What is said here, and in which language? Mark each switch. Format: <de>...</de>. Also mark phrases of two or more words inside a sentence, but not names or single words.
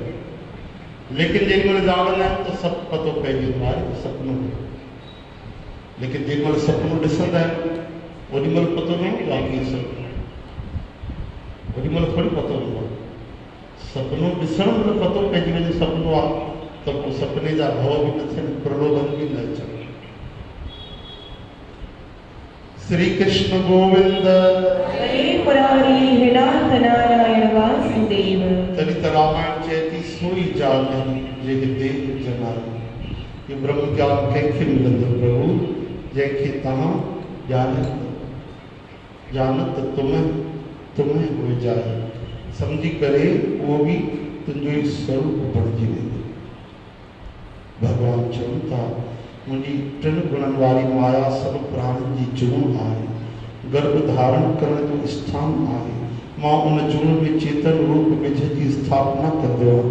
<sd>लेकिन जेॾी महिल जाॻंदा आहियूं त सभु पतो पइजी वेंदो आहे सपनो। लेकिन जेॾी महिल सपनो ॾिसंदा आहियूं ओॾी महिल पतो न हूंदो आहे कि सपनो, ओॾी महिल थोरी पतो हूंदो आहे। सपनो ॾिसण महिल पतो पइजी वञे सपनो आहे त पोइ सपने जा भव बि न थियनि, प्रलोभन बि न अचनि।</sd> <sa>श्री कृष्ण गोविंद हरे मुरारी हे नाथ नारायण वासुदेव।</sa> <sd>तॾहिं त रामायण चए थी</sd> <awa>सोई जाने जे देह जनाए।</awa> <sd>ये ब्रह्म ज्ञान कंहिंखे मिलंदो प्रभु? जंहिंखे तव्हां</sd> <awa>ॼाणत तुम्हें हो जाए,</awa> <sd>सम्झी करे उहो बि तुंहिंजो ई स्वरूप बणिजी वेंदो। भॻवान चवनि था मुंहिंजी टिनि गुणनि वारी माया सभु प्राणियुनि जी जूण आहे, गर्भ धारण करण जो स्थान आहे। मां उन जूण में चेतन रूप विझ जी स्थापना कंदो आहियां।</sd>